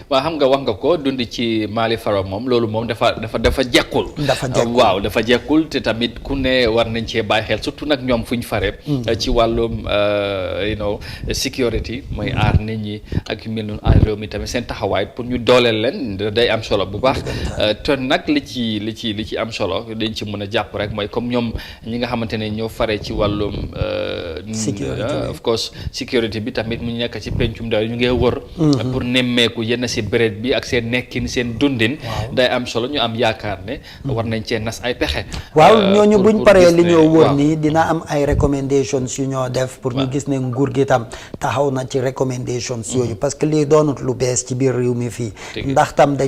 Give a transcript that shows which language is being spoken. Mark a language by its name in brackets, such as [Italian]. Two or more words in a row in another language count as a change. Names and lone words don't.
[Wolof] waaw xam nga wax nga ko dund ci Mali Faro moom loolu moom dafa jekkul waaw dafa jekkul te tamit ku ne war nañ cee bàyyi xel surtout nag ñoom fuñ fare ci wàllum security mooy aar nit ñi ak yu mel noonu aar réew mi tamit seen taxawaay pour ñu dooleel leen day am solo bu baax te nag li ci am solo dañ ci mën a jàpp rek mooy comme ñoom ñi nga xamante ne ñoo fare ci wàllum [English] of course [Wolof] security bi tamit mu nekk ci pencum ndaw ñu ngi wër pour nemmeeku yenn si béréb bi ak seen nekkin seen dundin day am solo ñu am yaakaar ne war nañ cee nas ay pexe waaw ñooñu buñ paree li ñoo wër nii dina am ay recommendations yu ñoo def pour ñu gis ne nguur gi tam taxaw na ci recommendations yooyu parce que lii doonut lu bees ci biir réew mi fii ndax tam dañ